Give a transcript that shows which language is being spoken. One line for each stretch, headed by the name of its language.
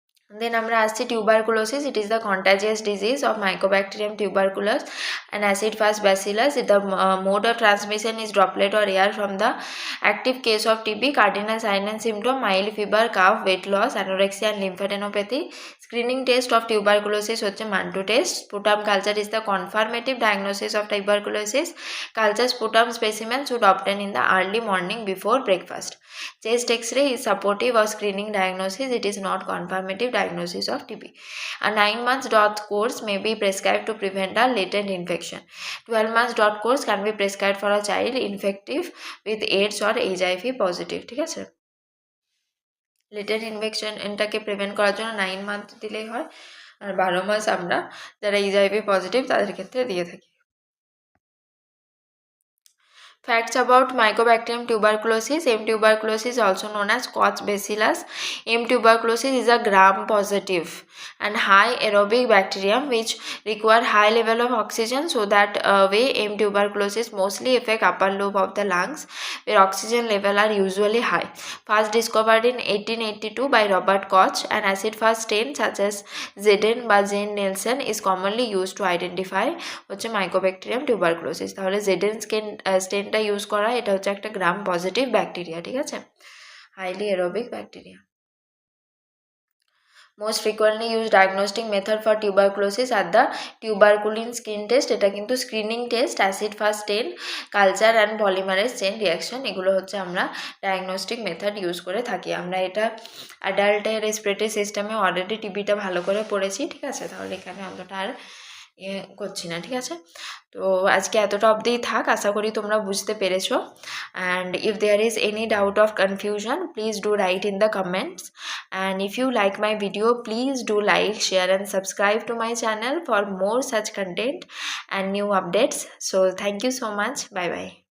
English: Then
Bangla: আমরা আসছি
English: tuberculosis. It is the contagious disease of Mycobacterium tuberculosis and acid fast bacillus. The mode of transmission is droplet or air from the active case of TB. Cardinal sign and symptom: mild fever, cough, weight loss, anorexia and lymphadenopathy. Screening test of tuberculosis হচ্ছে Mantoux test. Sputum culture is the confirmative diagnosis of tuberculosis. Culture sputum specimen should obtain in the early morning before breakfast. Chest X-ray is supportive of screening diagnosis. It is not confirmative diagnosis of TB. A 9 months dot course may be prescribed to prevent a latent infection. 12 months dot course can be prescribed for a child infective with AIDS or HIV positive.
Bangla: ঠিক আছে, latent infection এটাকে prevent করার জন্য 9 month দিলেই হয়, আর 12 মাস আমরা যারা HIV positive তাদের ক্ষেত্রে দিয়ে থাকি।
English: Facts about Mycobacterium tuberculosis. M. tuberculosis, also known as Koch bacillus. M. tuberculosis is a gram-positive and high aerobic bacterium which require high level of oxygen. So that way M. tuberculosis mostly affect upper lobe of the lungs where oxygen level are usually high. First discovered in 1882 by Robert Koch. An acid-fast stain such as Zn বা Jane Nelson is commonly used to identify হচ্ছে Mycobacterium tuberculosis.
Bangla: তাহলে Zn স্টেনটা use করা, এটা হচ্ছে একটা gram positive bacteria. ঠিক আছে, highly aerobic bacteria. Most frequently used diagnostic method for tuberculosis are the tuberculin skin test. এটা কিন্তু screening test, acid fast stain, culture and polymerase chain reaction, এগুলো হচ্ছে আমরা ডায়াগনস্টিক মেথড ইউজ করে থাকি। আমরা এটা অ্যাডাল্টের রেসপিরেটরি সিস্টেমে অলরেডি টিবিটা ভালো করে পড়েছি। ঠিক আছে, তাহলে এখানে অতটা আর করছি না। ঠিক আছে, তো আজকে এতটা অবধিই থাক, আশা করি তোমরা বুঝতে পেরেছো।
English: And if there is any doubt of confusion please do write in the comments, and if you like my video please do like, share and subscribe to my channel for more such content and new updates. So thank you so much. Bye bye.